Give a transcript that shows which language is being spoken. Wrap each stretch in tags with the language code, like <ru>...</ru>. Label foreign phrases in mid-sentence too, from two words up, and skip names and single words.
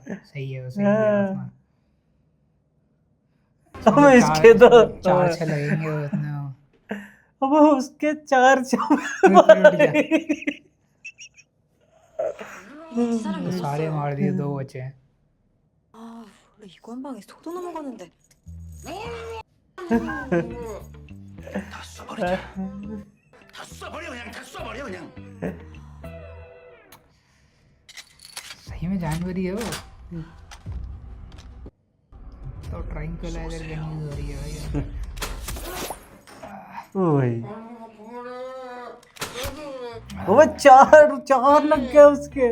<hi>सही है, सही है। अब इसके तो 4-6 लगेंगे तो इतना। अब उसके 4 तो सारे मार दिए, 2 बचे हैं।</hi> <ko>아 원래 이거 한 방에 속도 넘어가는데. 다 써버리자. 다 써버려 그냥 다 써버려 그냥.</ko> <hi>सही में जानवर ही है वो। तो</hi> <en>tranquilizer gun use</en> <hi>हो रही है भाई। ओए वो चार चार लग गया उसके।</hi>